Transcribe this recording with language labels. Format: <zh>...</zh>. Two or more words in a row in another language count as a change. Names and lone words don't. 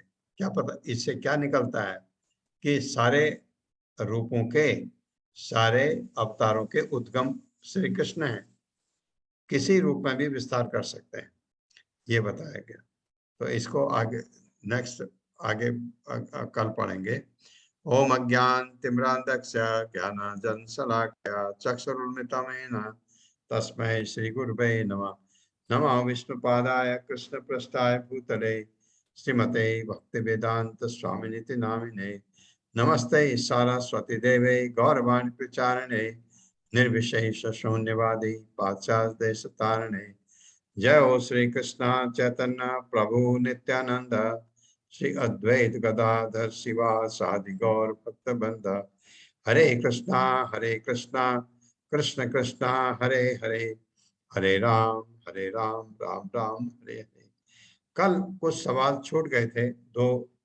<hi>क्या पता इससे क्या निकलता है कि सारे रूपों के, सारे अवतारों के उद्गम श्री कृष्ण हैं, किसी रूप में भी विस्तार कर सकते हैं, ये बताया गया। तो इसको आगे नेक्स्ट आगे कल पढ़ेंगे।</hi> <sa>ओम अज्ञान तिम्रांधस्य ज्ञानांजन शलाकया चक्षुरुन्मिलितं तस्मै श्री गुरुवे नमः। नमो विष्णुपादाय कृष्ण पृष्ठाय भूतले श्रीमते भक्ति वेदांत स्वामिनिति नामिने। नमस्ते सारस्वती देवे गौरवाणी प्रचारिणे निर्विशेष शून्यवादी पाश्चात्य देश तारिणे। जय हो श्री कृष्ण चैतन्य प्रभु नित्यानंद श्री अद्वैत गदाधर शिवासादि गौर भक्तवृंद। हरे कृष्णा कृष्ण कृष्णा हरे हरे, हरे राम राम राम हरे हरे।</sa> <hi>कल कुछ सवाल छूट गए थे, 2</hi>